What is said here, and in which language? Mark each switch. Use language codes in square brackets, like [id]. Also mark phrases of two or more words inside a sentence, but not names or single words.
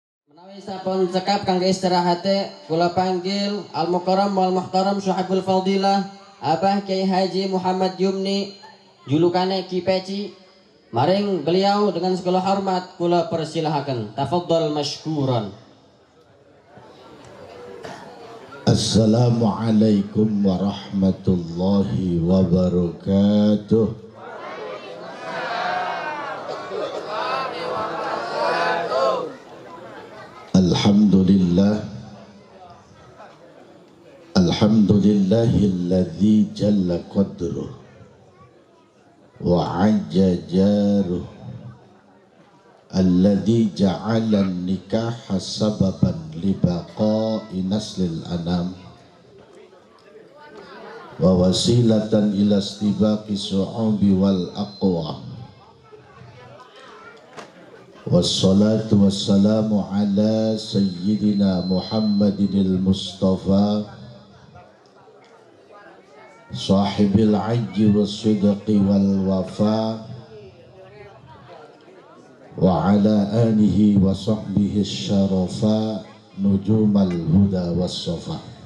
[jv] Menawi sampun cekap kangge istirahate, kula panggil [ar] المكرم والمحترم صاحب الفضيلة [jv] Abah Kiai Haji Muhammad Yumni julukane Ki Peci. Maring beliau [id] dengan segala hormat [jv] kula persilahaken. [ar] تفضل مشكورا. السلام عليكم ورحمة الله وبركاته. الحمد لله الذي جل قدره وعز جاره الذي جعل النكاح سببا لبقاء نسل الأنام ووسيلة إلى استباق الشعوب والأقوام. والصلاة والسلام على سيدنا محمد المصطفى صاحب الحج والصدق والوفا وعلى آله وصحبه شرفاء نجوم الهدى والصفا.